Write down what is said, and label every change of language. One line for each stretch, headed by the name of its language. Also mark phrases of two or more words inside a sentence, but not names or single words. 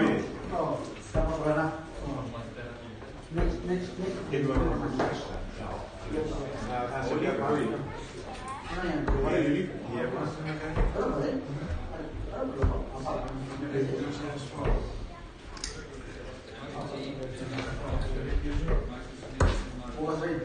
Filipino: Oh, tama ba na? Next.
Dutch: Dit wordt nog een vers.
Filipino: Ano yan?
Dutch: Wat jullie? Die hebben
Filipino: Ano ba rin? Ano ba? Bukas rin.